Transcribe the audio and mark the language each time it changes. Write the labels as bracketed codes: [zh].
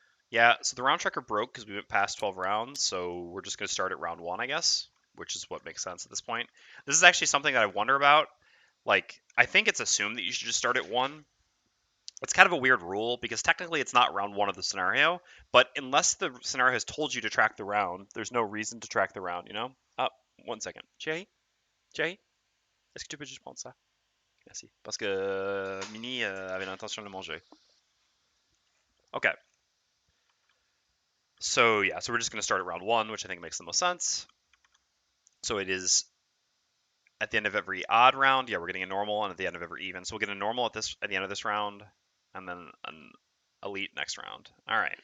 [en] Yeah, so the round tracker broke because we went past 12 rounds, so we're just going to start at round 1, I guess, which is what makes sense at this point. This is actually something that I wonder about. Like, I think it's assumed that you should just start at 1. It's kind of a weird rule because technically it's not round 1 of the scenario, but unless the scenario has told you to track the round, there's no reason to track the round, you know? 1 second. Jay? [fr] Est-ce que tu peux juste prendre ça? Merci. Parce que Mini avait l'intention de manger. [en] Okay. So yeah, so we're just going to start at round 1, which I think makes the most sense. So it is at the end of every odd round. Yeah, we're getting a normal, and at the end of every even. So we'll get a normal at the end of this round, and then an elite next round. All right.